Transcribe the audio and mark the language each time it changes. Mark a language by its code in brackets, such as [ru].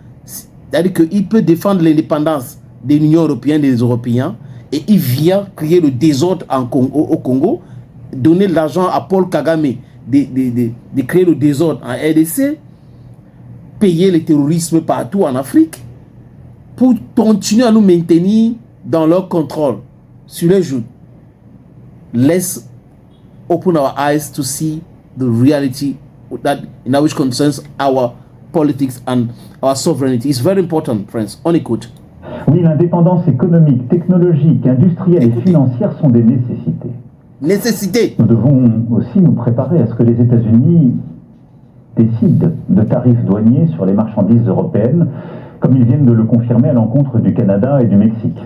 [fr] C'est-à-dire qu'il peut défendre l'indépendance de l'Union européenne, des Européens, et il vient créer le désordre au Congo, donner de l'argent à Paul Kagame de créer le désordre en RDC, payer le terrorisme partout en Afrique, pour continuer à nous maintenir dans leur contrôle sur les joues. [en] Let's open our eyes to see the reality that which concerns our politics and our sovereignty. It's very important, friends. [fr] On écoute. Oui, l'indépendance économique, technologique, industrielle et financière sont des nécessités. Nécessité. Nous devons aussi nous préparer à ce que les États-Unis décident de tarifs douaniers sur les marchandises européennes, comme ils viennent de le confirmer à l'encontre du Canada et du Mexique.